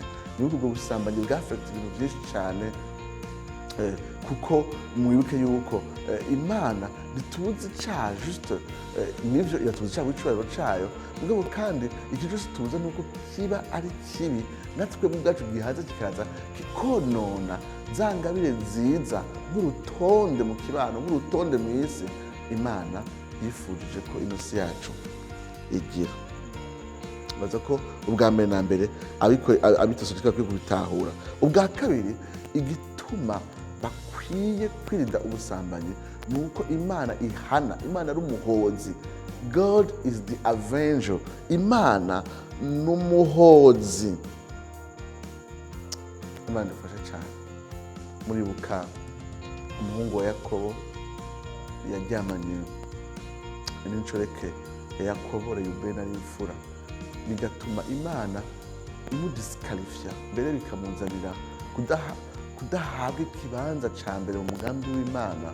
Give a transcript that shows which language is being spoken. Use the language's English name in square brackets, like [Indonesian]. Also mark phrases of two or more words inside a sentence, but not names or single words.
[Rundi] Nuko ubwo busambanyi bwafekta ibintu vyinshi cane, kuko mwibuke yuko Imana ntituzi icaha juste, nivyo iratuzi icaha w'icubahiro cayo, mugabo kandi icyo cyose tubuze nuko kiba ari kibi, natwe ubwacu gihaza kikaza kikonona za ngabire nziza nk'urutonde mu kibano, nk'urutonde mu isi Imana yifujije ko inosi yacu igira. Baza ko ubwa mbere na mbere abitasotika kwiye kubitahura. Ubwa kabiri, igituma bakwiye kwirinda ubusambanyi nuko Imana ihana. Imana ari umuhozi. [English] God is the avenger. [Rundi] Imana n'umuhozi. Imana ifasha cyane. Muribuka umuhungu wa Yakobo yaryamanye n'inshoreke ya Yakobo, Reyubeni ari imfura, bigatuma Imana imudisqualifia mbere bikamuzanira kudahabwa ikibanza ca mbere mu mugambi w'Imana.